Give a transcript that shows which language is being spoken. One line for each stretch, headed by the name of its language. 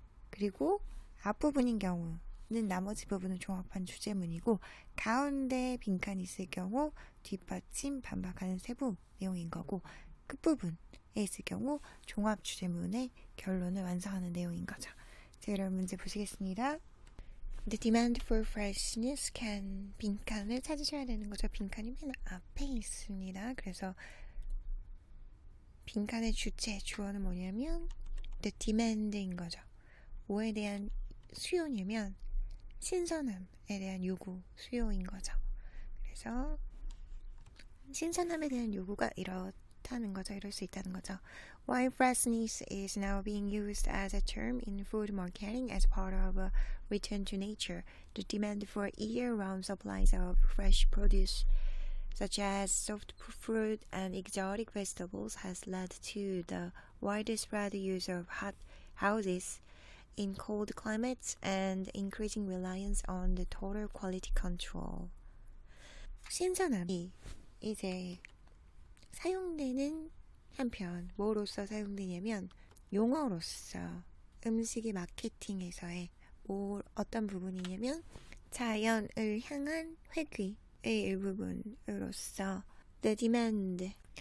Korean: 그리고 앞부분인 경우는 나머지 부분은 종합한 주제문이고 가운데 빈칸이 있을 경우 뒷받침, 반박하는 세부 내용인 거고 끝부분에 있을 경우 종합 주제문의 결론을 완성하는 내용인 거죠. 자, 여러분 문제 보시겠습니다.
English: The demand for freshness can
Korean: 빈칸을 찾으셔야 되는 거죠. 빈칸이 맨 앞에 있습니다. 그래서 빈칸의 주체, 주어는 뭐냐면
English: the demand
Korean: 인 거죠. 뭐에 대한 수요냐면 신선함에 대한 요구, 수요인 거죠. 그래서 신선함에 대한 요구가 이렇다는 거죠. 이럴 수 있다는 거죠.
English: While freshness is now being used as a term in food marketing as part of a return to nature, the demand for year-round supplies of fresh produce, such as soft fruit and exotic vegetables, has led to the widespread use of hot houses in cold climates and increasing reliance on the total quality control.
Korean: 신선함이 이제 사용되는 한편 뭐로서 사용되냐면 용어로서 음식의 마케팅에서의 어떤 부분이냐면 자연을 향한 회귀의 일부분으로서
English: the demand.